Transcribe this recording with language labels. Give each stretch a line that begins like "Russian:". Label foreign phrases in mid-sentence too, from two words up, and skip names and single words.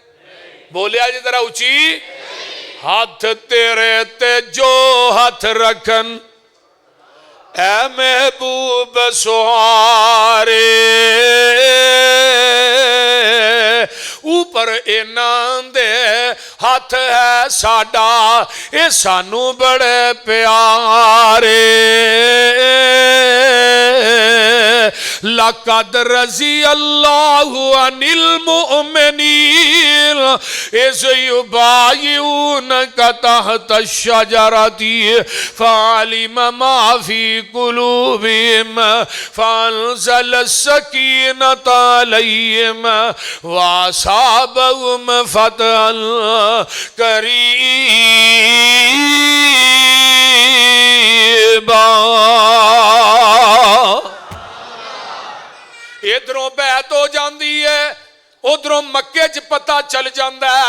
Punjabi: بولیا جی ذرا اچی، ہتھ تیرے تے جو ہتھ رکھن اے محبوب سہارے، اُتے اینہاں دے ہتھ ہے ساڈا، ایہ سانوں بڑے پیارے.
Arabic: لقد رضي الله عن المؤمنين إذ يبايعونك تحت الشجرة فعلم ما في قلوبهم فأنزل السكينة عليهم وأثابهم فتحا قريبا.
Punjabi: ایدھروں بیعت ہو جاتی ہے، اودھروں مکے چ پتہ چل جاتا ہے.